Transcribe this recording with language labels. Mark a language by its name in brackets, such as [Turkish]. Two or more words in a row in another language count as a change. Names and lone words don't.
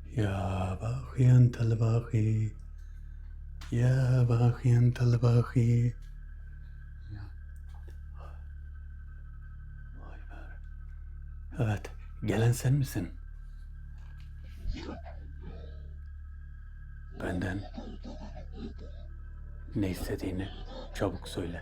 [Arabic] يا باغي أنت الباغي يا باغي أنت الباغي. [Turkish] Vay be. Evet, gelen sen misin? Benden ne istediğini çabuk söyle.